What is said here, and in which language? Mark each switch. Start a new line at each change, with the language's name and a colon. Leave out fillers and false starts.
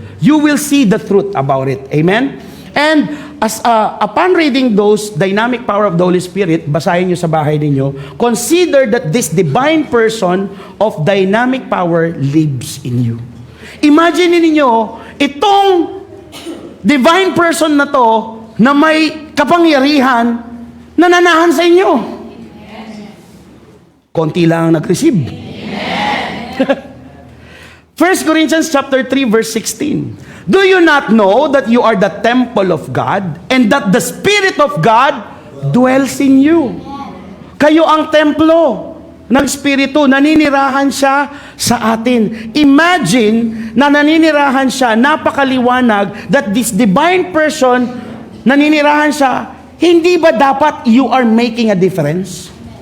English: You will see the truth about it. Amen? And as upon reading those dynamic power of the Holy Spirit,
Filipino: basahin niyo sa bahay ninyo,
English: consider that this divine person of dynamic power lives in you.
Filipino: Imagine niyo itong divine person na to na may kapangyarihan nananahan sa inyo. Konti lang ang nag-receive.
English: 1 Corinthians chapter 3 verse 16. Do you not know that you are the temple of God and that the Spirit of God dwells in you?
Filipino: Kayo ang templo ng Espiritu, naninirahan siya sa atin. Imagine na naninirahan siya, napakaliwanag, that this divine person, naninirahan siya, hindi ba dapat
English: you are making a difference?